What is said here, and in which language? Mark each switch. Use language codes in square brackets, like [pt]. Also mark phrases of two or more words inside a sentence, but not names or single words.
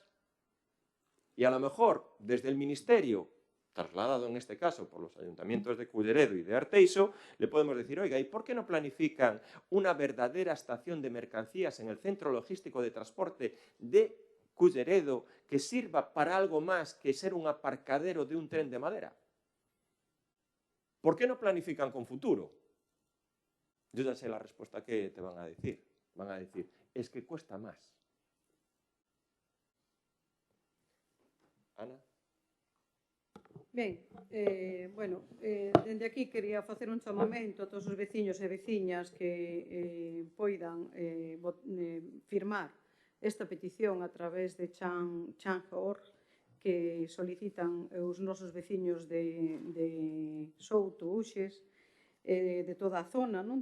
[es] Y a lo mejor, desde el Ministerio, trasladado en este caso por los ayuntamientos de Culleredo y de Arteixo, le podemos decir, oiga, ¿y por qué no planifican una verdadera estación de mercancías en el Centro Logístico de Transporte de Culleredo que sirva para algo más que ser un aparcadero de un tren de madera? ¿Por qué no planifican con futuro? Yo ya sé la respuesta que te van a decir. Van a decir, es que cuesta más. Ana? [gl] Ben, dende aquí quería facer un chamamento a todos os veciños e veciñas que poidan firmar esta petición a través de Change.org que solicitan os nosos veciños de Souto, Uxes, de toda a zona, non?